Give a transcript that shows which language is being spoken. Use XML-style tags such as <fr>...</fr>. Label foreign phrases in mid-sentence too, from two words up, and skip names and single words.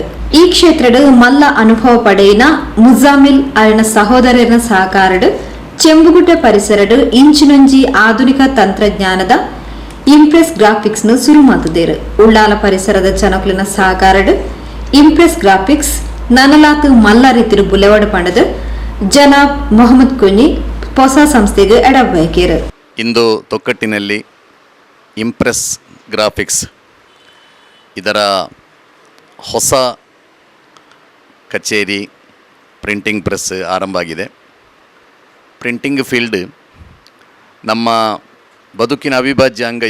<tcy>ಈ ಕ್ಷೇತ್ರಡು ಮಲ್ಲ ಅನುಭವ ಪಡೆಯಿನ ಮುಜಾಮಿಲ್ ಅರಣ ಸಹೋದರನ ಸಹಕಾರಡು ಚೆಂಬುಗುಟ್ಟೆ ಪರಿಸರಡು ಇಂಚಿನೊಂಜಿ ಆಧುನಿಕ ತಂತ್ರಜ್ಞಾನದ ಇಂಪ್ರೆಸ್ ಗ್ರಾಫಿಕ್ಸ್ ನು ಶುರು ಮಾಡಿದ್ದೇರು. ಉಳ್ಳಾಲ ಪರಿಸರದ ಜನಕುಲಿನ ಸಹಕಾರಡು ಇಂಪ್ರೆಸ್ ಗ್ರಾಫಿಕ್ಸ್ ನನಲಾತು ಮಲ್ಲ ರೀತಿರು ಬುಲೆವಡು ಪಂಡದು ಜನಾಬ್ ಮೊಹಮ್ಮದ್ ಕುಂಜಿ ಹೊಸ ಸಂಸ್ಥೆಗೆ ಎಡಬಯಕೇರು.</tcy> <kn>ಇಂದು ತೊಕ್ಕಟ್ಟಿನಲ್ಲಿ ಇಂಪ್ರೆಸ್ ಗ್ರಾಫಿಕ್ಸ್ ಇದರ ಹೊಸ ಕಚೇರಿ</kn> <en>printing press</en> <kn>ಆರಂಭ ಆಗಿದೆ.</kn> <en>printing field</en> <kn>ನಮ್ಮ ಬದುಕಿನ ಅವಿಭಾಜ್ಯ ಅಂಗ.</kn>